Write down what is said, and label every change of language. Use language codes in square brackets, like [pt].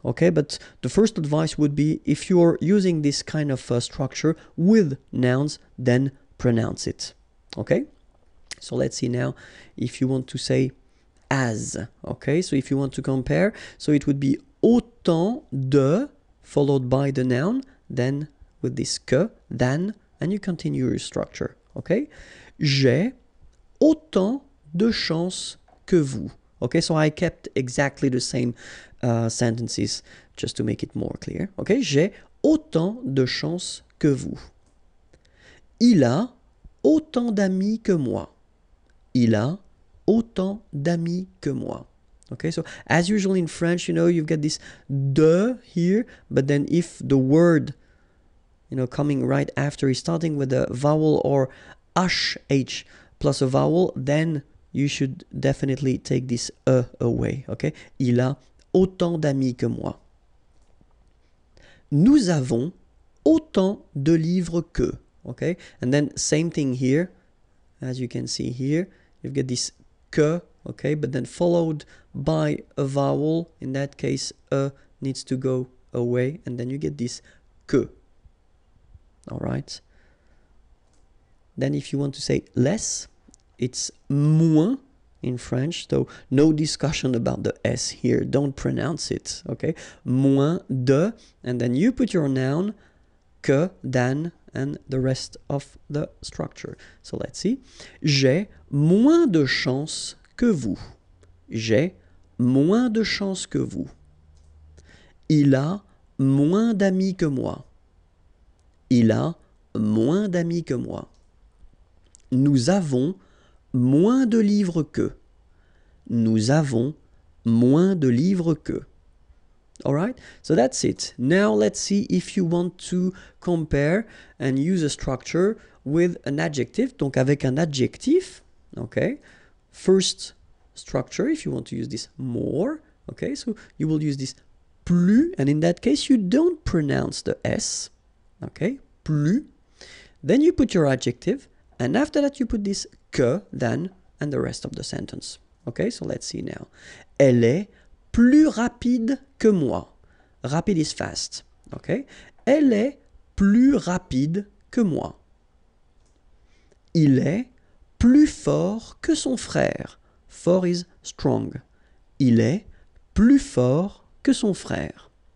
[en] Okay, but the first advice would be, if you're using this kind of structure with nouns, then pronounce it. Okay, so let's see now if you want to say as. Okay, so if you want to compare, so it would be autant de followed by the noun, then with this que, than, and you continue your structure. [fr] Okay, j'ai autant de chance que vous. [en] Okay, so I kept exactly the same sentences just to make it more clear. [fr] Okay, j'ai autant de chance que vous. Il a autant d'amis que moi. Il a autant d'amis que moi. [en] Okay, so as usual in French, you've got this de here, but then if the word, coming right after is starting with a vowel or sh plus a vowel, then you should definitely take this away. [fr] Okay, il a autant d'amis que moi. Nous avons autant de livres que. [en] Okay, and then same thing here, as you can see here, you've got this que. Okay, but then followed by a vowel. In that case, needs to go away, and then you get this que. All right. Then if you want to say less, it's moins in French. So no discussion about the S here. Don't pronounce it. Okay, moins de, and then you put your noun, que, than, and the rest of the structure. So let's see. [fr] J'ai moins de chance que vous. J'ai moins de chance que vous. Il a moins d'amis que moi. Il a moins d'amis que moi. Nous avons moins de livres que. Nous avons moins de livres que. [en] Alright, so that's it. Now let's see if you want to compare and use a structure with an adjective. [fr] Donc avec un adjectif, okay. [en] First structure, if you want to use this more, okay, so you will use this plus, and in that case you don't pronounce the S, okay, plus. Then you put your adjective, and after that you put this que, than, and the rest of the sentence. Okay, so let's see now. [fr] Elle est plus rapide que moi. [en] Rapid is fast. Okay? [fr] Elle est plus rapide que moi. Il est plus fort que son frère. [en] Fort is strong. [fr] Il est plus fort que son frère.